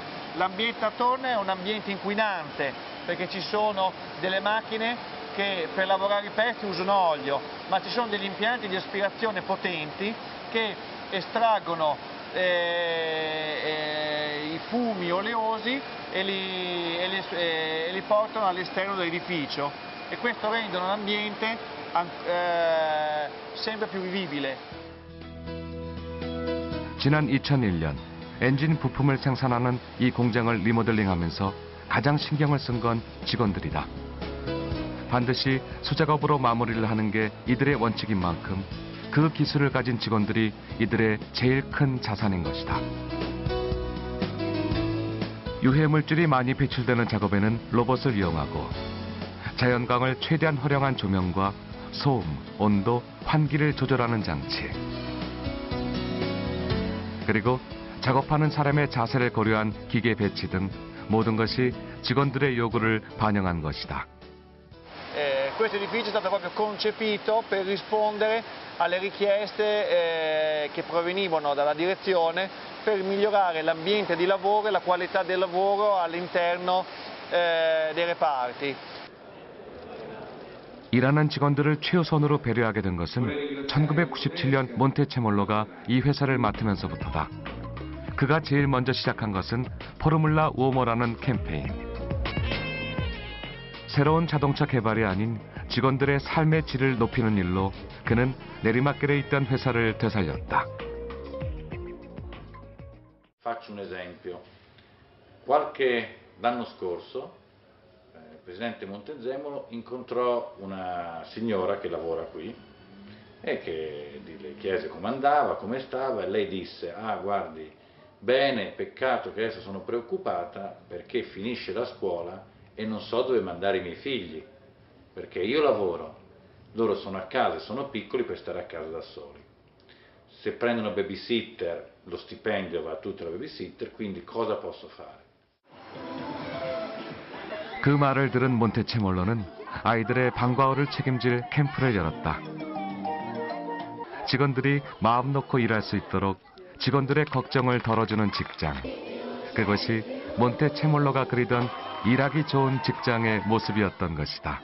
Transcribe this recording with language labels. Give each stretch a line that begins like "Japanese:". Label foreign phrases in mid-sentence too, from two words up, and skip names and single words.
Italian: L'ambiente attorno è un ambiente inquinante perché ci sono delle macchine che per lavorare i pezzi usano olio, ma ci sono degli impianti di aspirazione potenti che estraggono i fumi oleosi e li portano all'esterno dell'edificio e questo rende un ambiente sempre più vivibile.
Korean: 지난 2001년 엔진 부품을 생산하는 이 공장을 리모델링하면서 가장 신경을 쓴 건 직원들이다. 반드시 수작업으로 마무리를 하는 게 이들의 원칙인 만큼 그 기술을 가진 직원들이 이들의 제일 큰 자산인 것이다. 유해물질이 많이 배출되는 작업에는 로봇을 이용하고 자연광을 최대한 활용한 조명과 소음, 온도, 환기를 조절하는 장치. 그리고 작업하는 사람의 자세를 고려한 기계 배치 등 모든 것이 직원들의 요구를 반영한 것이다.
Italian: Questo edificio è stato proprio concepito per rispondere alle richieste che provenivano dalla direzione per migliorare l'ambiente di lavoro e la qualità del lavoro all'interno dei reparti.
Korean: 일하는 직원들을 최우선으로 배려하게 된 것은 1997년 몬테체몰로가 이 회사를 맡으면서부터다. 그가 제일 먼저 시작한 것은 포르물라 우오모라는 캠페인. 새로운 자동차 개발이 아닌 직원들의 삶의 질을 높이는 일로 그는 내리막길에 있던 회사를 되살렸다.
Italian: Faccio un esempio. L'anno scorso il presidente Montezemolo incontrò una signora che lavora qui e che le chiese come andava, come stava e lei disse: "Ah, guardi, bene, peccato che adesso sono preoccupata perché finisce la scuola e non so dove mandare i miei figli, perché io lavoro, loro sono a casa e sono piccoli per stare a casa da soli. Se prendono babysitter, lo stipendio va a tutta la babysitter, quindi cosa posso fare?"
Korean: 그 말을 들은 몬테체몰로는 아이들의 방과후를 책임질 캠프를 열었다. 직원들이 마음 놓고 일할 수 있도록 직원들의 걱정을 덜어주는 직장. 그것이 몬테체몰로가 그리던 일하기 좋은 직장의 모습이었던 것이다.